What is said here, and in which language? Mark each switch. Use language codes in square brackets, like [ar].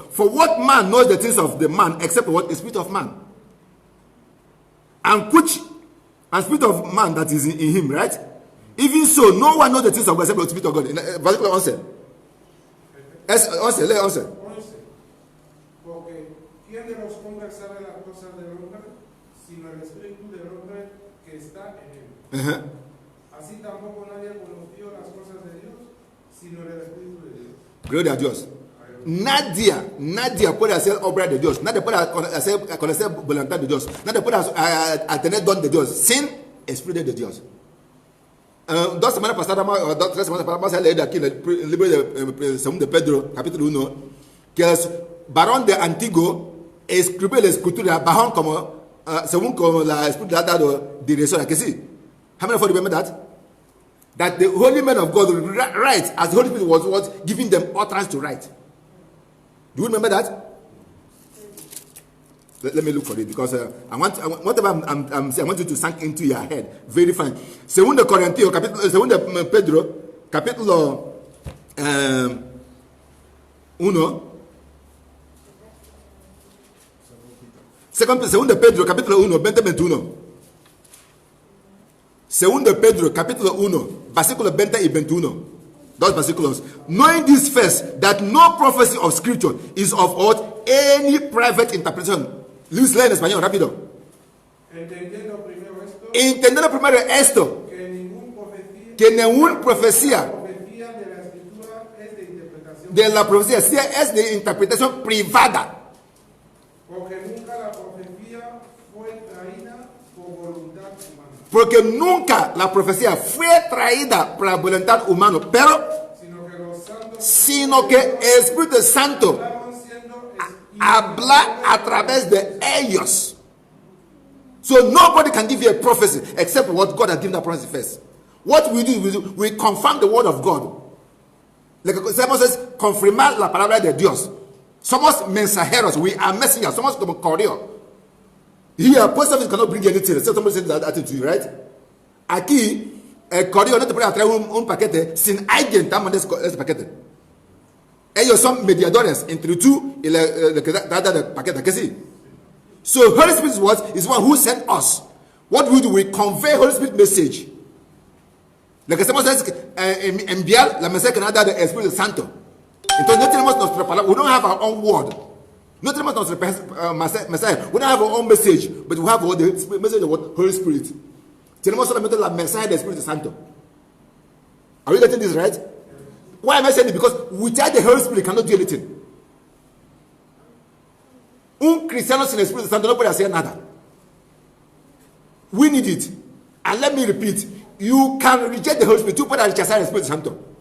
[en] For what man knows the things of the man, except what the Spirit of man? And Spirit of man that is in him, right? Even so, no one knows the things of God except the Spirit of God. Particular answer. Answer. [es] Porque ¿quién de los hombres sabe las cosas del hombre, sino el espíritu del hombre que está en él? Así tampoco nadie conoció las cosas de Dios, sino el espíritu de Dios. Gloria a Dios. Nadie puede hacer obra de Dios. Nadie puede conocer voluntad de Dios. Nadie puede tener don de Dios sin espíritu de Dios. 2 semanas pasadas, 3 semanas pasadas, vamos a leer aquí en el libro de 2 de Pedro, capítulo 1, que el varón de Antiguo escribió la escritura según como la escritura ha dado dirección. ¿A que sí? [en] How many of you remember that? That the holy men of God write as the Holy Spirit was giving them utterance to write. Do you remember that? Let me look for it, because whatever I'm saying, I want you to sink into your head. Very fine. [es] 2 Corintios, Pedro, capítulo 1. 2 Pedro, capítulo 1, 20-21. 2 Pedro, capítulo 1, versículos 20 y 21. Dos versículos. [en] Knowing this first, that no prophecy of scripture is of what any private interpretation. [es] Luis, lee en español, rápido. Entendiendo primero esto, que ninguna profecía de la escritura es de interpretación. De la profecía es de interpretación privada. Porque nunca la profecía fue traída por voluntad humana. Porque nunca la profecía fue traída por la voluntad humana, pero sino que el Espíritu Santo habla a través de ellos. [en] So nobody can give you a prophecy except what God has given the prophecy first. What we do, we confirm the word of God. Like Simon says, [es] confirmar la palabra de Dios. Somos mensajeros, [en] we are messengers, [es] somos como correo. [en] Here, post office cannot bring anything. So somebody says that to you, right? [es] Aquí, el correo no te puede traer un paquete sin alguien te manda ese paquete. Ellos son mediadores entre tú y el que da el paquete, ¿qué sí? [en] So Holy Spirit is one who sent us. What we do, we convey Holy Spirit message. [es] Lo que hacemos es enviar la mensaje que nos da el Espíritu Santo. Entonces no tenemos nuestra palabra. [en] We don't have our own word. [es] No tenemos nuestro mensaje. [en] We don't have our own message, but we have the message of the Holy Spirit. [es] Tenemos solamente la mensaje del Espíritu Santo. [en] Are you getting this right? Why am I saying it? Because without the Holy Spirit, cannot do anything. [es] Un cristiano sin el Espíritu Santo no puede hacer nada. [en] We need it. And let me repeat, you can reject the Holy Spirit. [es] Tú puedes rechazar el Espíritu Santo.